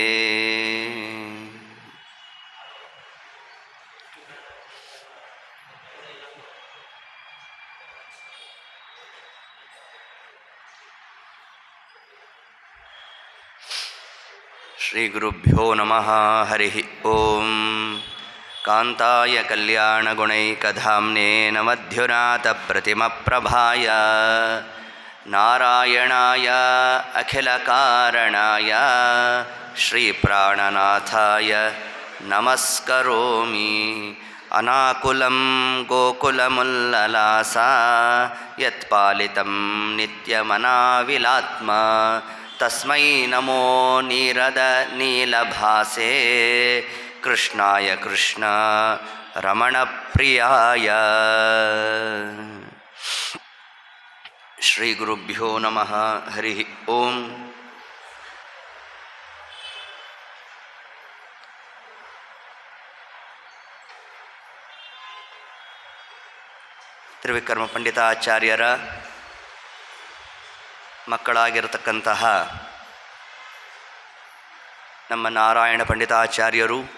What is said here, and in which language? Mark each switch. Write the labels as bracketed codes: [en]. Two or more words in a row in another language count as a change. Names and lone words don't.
[sa] ಶ್ರೀ ಗುರುಭ್ಯೋ ನಮಃ. ಹರಿ ಓಂ. ಕಾಂತಾಯ ಕಲ್ಯಾಣಗುಣೈಕಧಾಮ್ನೇ ನಮಧ್ಯುನಾಥಪ್ರತಿಮಪ್ರಭಾಯ. ನಾರಾಯಣಾಯ ಅಖಿಲಕಾರಣಾಯ ಶ್ರೀಪ್ರಾಣನಾಥಾಯ ನಮಸ್ಕರೋಮಿ. ಅನಾಕುಲಂ ಗೋಕುಲಮುಲ್ಲಲಾಸ ಯತ್ಪಾಲಿತಂ ನಿತ್ಯಮನಾವಿಲಾತ್ಮ. ತಸ್ಮೈ ನಮೋ ನೀರದ ನೀಲಭಾಸೆ. ಕೃಷ್ಣಾಯ ಕೃಷ್ಣ ರಮಣಪ್ರಿಯಾಯ. ಶ್ರೀ ಗುರುಭ್ಯೋ ನಮಃ. ಹರಿ ಓಂ. [kn] ತ್ರಿವಿಕ್ರಮ ಪಂಡಿತಾಚಾರ್ಯರ ಮಕ್ಕಳಾಗಿರತಕ್ಕಂತಹ ನಮ್ಮ ನಾರಾಯಣ ಪಂಡಿತಾಚಾರ್ಯರು